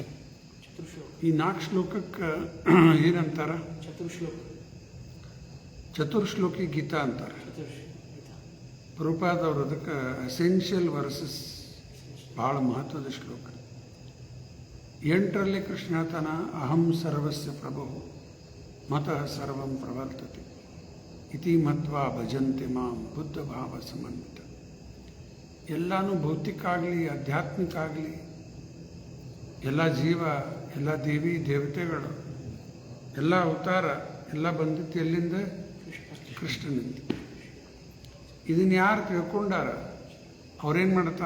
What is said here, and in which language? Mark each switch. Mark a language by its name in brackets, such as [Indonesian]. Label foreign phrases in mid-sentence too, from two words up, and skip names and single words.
[Kannada] ಈ 4 ಶ್ಲೋಕಕ್ಕೆ ಏನಂತಾರ? ಚತುರ್ಶ್ಲೋಕಿ ಗೀತಾ ಅಂತಾರೆ. ಪ್ರಭುಪಾದವರು ಅದಕ್ಕೆ [English] essential verses [Kannada] ಭಾಳ ಮಹತ್ವದ ಶ್ಲೋಕ. 8ರಲ್ಲಿ ಕೃಷ್ಣ ಹೇಳ್ತಾನ, [Sanskrit] ಅಹಂ ಸರ್ವಸ್ಯ ಪ್ರಭು ಮತಃ ಸರ್ವಂ ಪ್ರವರ್ತತೆ ಇತಿ ಮತ್ವಾ ಭಜಂತೆ ಮಾಂ ಬುದ್ಧ ಭಾವ ಸಮನ್ವಿತ. [Kannada] ಎಲ್ಲನೂ ಭೌತಿಕ ಆಗಲಿ ಆಧ್ಯಾತ್ಮಿಕ ಆಗಲಿ, ಎಲ್ಲ ಜೀವ, ಎಲ್ಲ ದೇವಿ ದೇವತೆಗಳು, ಎಲ್ಲ ಅವತಾರ ಎಲ್ಲ ಬಂದಿತ್ತು ಎಲ್ಲಿಂದ? ಕೃಷ್ಣನಿಂದ. ಇದನ್ನು ಯಾರು ತಿಳ್ಕೊಂಡಾರ ಅವ್ರೇನು ಮಾಡ್ತಾರ?